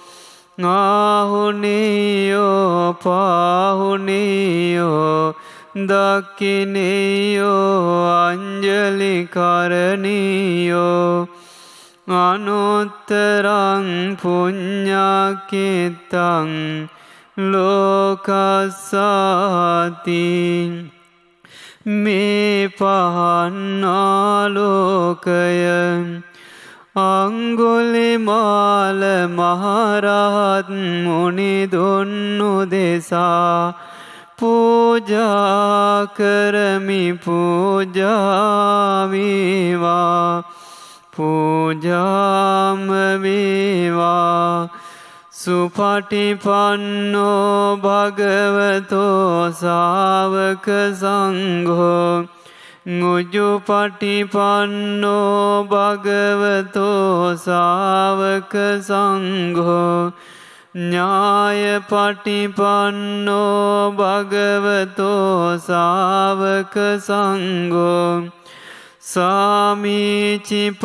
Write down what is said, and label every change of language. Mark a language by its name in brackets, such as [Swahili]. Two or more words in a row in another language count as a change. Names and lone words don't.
[Pali] ආහුනේයෝ පාහුනේයෝ දක්ඛිනේයෝ අංජලි කරණීයෝ අනුත්තරං පුඤ්ඤාකිතං ලෝකස්සාති. [Sinhala] මේ පහන්නාලෝකය අංගුලිමාල මහරහත් මුනිදුන්නු දෙසා පූජා කරමි පූජා වේවා පූජාම වේවා. [Pali] සුපටිපන්නෝ භගවතෝ සාවක සංඝෝ උජුපටිපන්නෝ භගවතෝ සාවක සංඝෝ ඥායපටිපන්නෝ භගවතෝ සාවක සංඝෝ සාමීචි